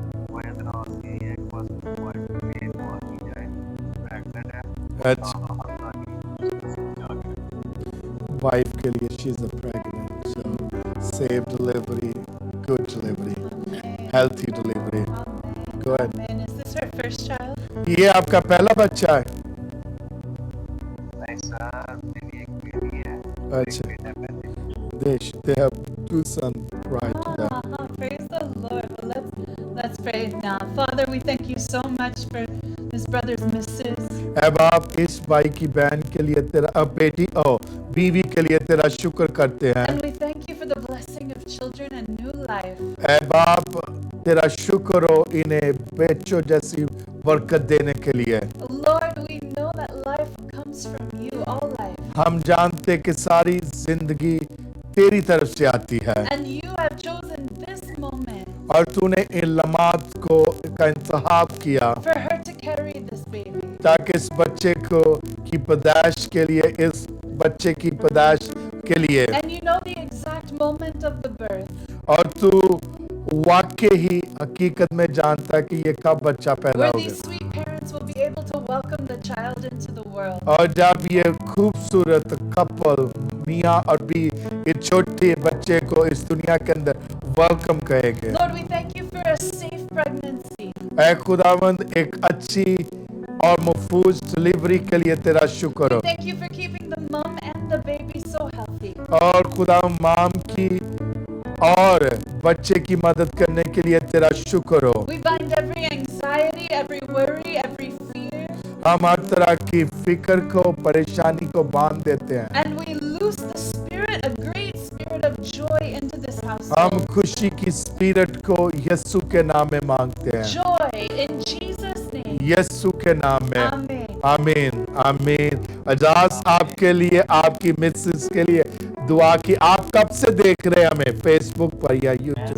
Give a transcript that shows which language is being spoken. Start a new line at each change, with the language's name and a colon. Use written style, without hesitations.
Hindi: वह दराज की एक बस वाइफ में दुआ की जाए, प्रेग्नेंट है। अच्छा, हफ्ता की जाके
English: wife
Hindi: के लिए
English: She is pregnant, so safe delivery, good delivery, healthy delivery. Go ahead. And is this her first child?
Hindi: ये आपका पहला बच्चा है? नहीं सर, मेरी एक बेटी है, अच्छा, एक बेटा है।
English: they have 2 sons right to that. Praise the Lord. Well, let's pray now. Father, we thank you so much for this brother's missus.
Hindi: अब आप इस भाई की बहन के लिए तेरा बेटी बीवी के लिए तेरा शुक्र करते हैं।
English: And we thank you for the blessing of children and new life.
Hindi: ऐ बाप, तेरा शुक्र हो इन्हें बच्चों जैसी बरकत देने के लिए।
English: Lord, we know that life comes from you, all life.
Hindi: हम जानते कि सारी जिंदगी तेरी तरफ से आती है
English: And you have chosen this moment
Hindi: और तूने इन लम्हात को का इंतखाब किया
English: for her to carry this baby.
Hindi: ताकि इस बच्चे को की पैदाइश के लिए, इस बच्चे की पैदाइश के लिए,
English: And you know the exact moment of the birth,
Hindi: और तू वाकई ही हकीकत में जानता कि ये कब बच्चा पैदा
English: where
Hindi: हो
English: these
Hindi: गया।
English: sweet parents will be able to welcome the child into the world.
Hindi: और जब ये खूबसूरत कपल मियाँ और भी इस छोटे बच्चे को इस दुनिया के अंदर वेलकम कहेंगे।
English: Lord, we thank you for a safe pregnancy.
Hindi: ऐ खुदावंद, एक अच्छी और महफूज डिलीवरी के लिए तेरा शुक्र हो।
English: We thank you for keeping the mom and the baby so healthy.
Hindi: और खुदावंद, माम की और बच्चे की मदद करने के लिए तेरा शुक्र हो।
English: We bind every anxiety, every worry, every fear,
Hindi: हम हर तरह की फिक्र को, परेशानी को बांध देते हैं।
English: and we loose the spirit, a great spirit of joy into this
Hindi: हम
English: household.
Hindi: खुशी की स्पिरिट को यीशु के नाम में मांगते हैं।
English: Joy in Jesus' name.
Hindi: यीशु के नाम में
English: Amen.
Hindi: आमीन आमीन। एजाज, आपके लिए, आपकी मिसेस के लिए दुआ की। आप कब से देख रहे हैं हमें, फेसबुक पर या यूट्यूब?